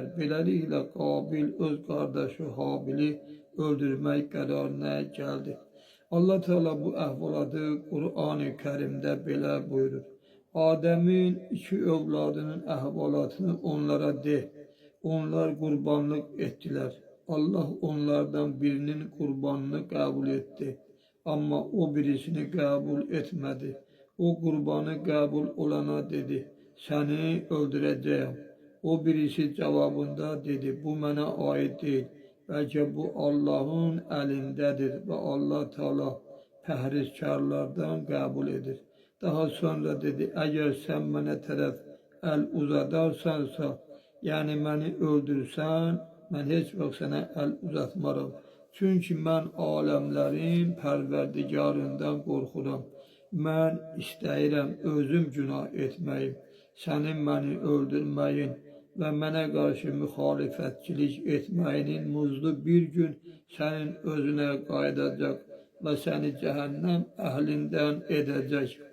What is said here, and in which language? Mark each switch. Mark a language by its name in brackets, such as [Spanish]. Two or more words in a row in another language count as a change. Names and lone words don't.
[Azerbaijani] Beləliklə Qabil öz qardaşı Habili öldürmək qərarına gəldi. Allah Teala bu əhvalatı Qur'an-ı Kərimdə belə buyurur. Adəmin 2 övladının əhvalatını onlara de. Onlar qurbanlıq etdilər. [Turkish] Allah onlardan birinin kurbanını kabul etti. Ama o birisini kabul etmedi. O kurbanı kabul olana dedi, seni öldüreceğim. O birisi cevabında dedi, bu bana ait değil. Belki bu Allah'ın elindedir ve Allah Teala pehrizkarlardan kabul edir. Daha sonra dedi, eğer sen bana taraf el uzadarsansa, yani beni öldürsen, ben hiç vaxt sana el uzatmaram. Çünkü ben alemlerin perverdigarından korkuram. [Azerbaijani] Ben istəyirəm özüm günah etməyim, sənin məni öldürməyin və mənə qarşı müxalifətçilik etməyinin muzlu bir gün sənin özünə qayıdacaq və səni cəhənnəm əhlindən edəcək.